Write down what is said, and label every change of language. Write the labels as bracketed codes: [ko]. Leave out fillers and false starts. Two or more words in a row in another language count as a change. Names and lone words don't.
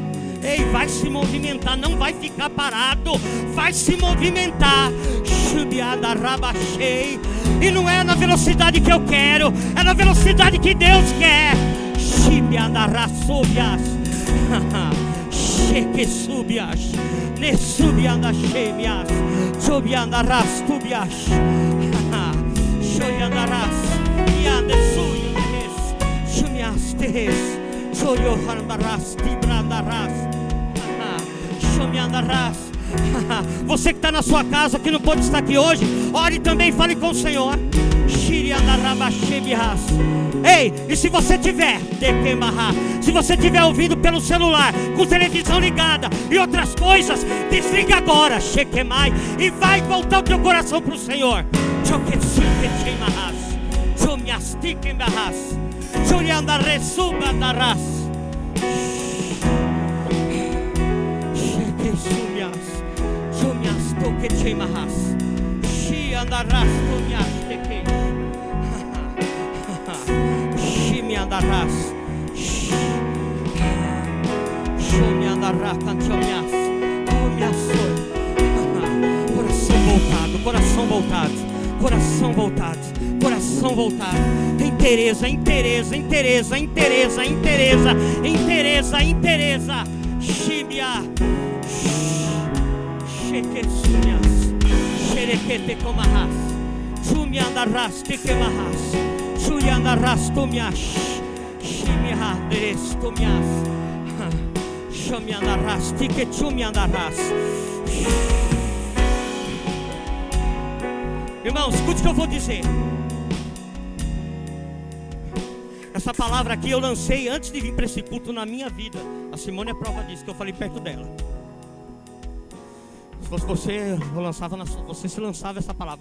[pt] Ei, vai se movimentar, não vai ficar parado. Vai se movimentar. E não é na velocidade que eu quero, é na velocidade que Deus quer. Cheque subias, ne subianda chemias, subiandarás tubias, shoyandarás, yande suyas, chumias teres, soyohandarás, tibrandarás, shomiandarás. Você que está na sua casa, que não pode estar aqui hoje, ore também, fale com o Senhor. Ei, e se você tiver ouvindo pelo celular, com televisão ligada e outras coisas, desliga agora, e vai voltar o teu coração para o Senhor. Andarás, me andarás, me andarás, cantiamias, coração voltado, interesa, Shibia, Shekesumias, Sherekete comarás, Jumi andarás, te quemarás. Chuyandarás tomias, chimihaderes tomias, chamiandarás, tique chumiandarás. Irmãos, escute o que eu vou dizer. Essa palavra aqui eu lancei antes de vir para esse culto na minha vida. A Simone é prova disso, que eu falei perto dela. Se fosse você, você se lançava essa palavra.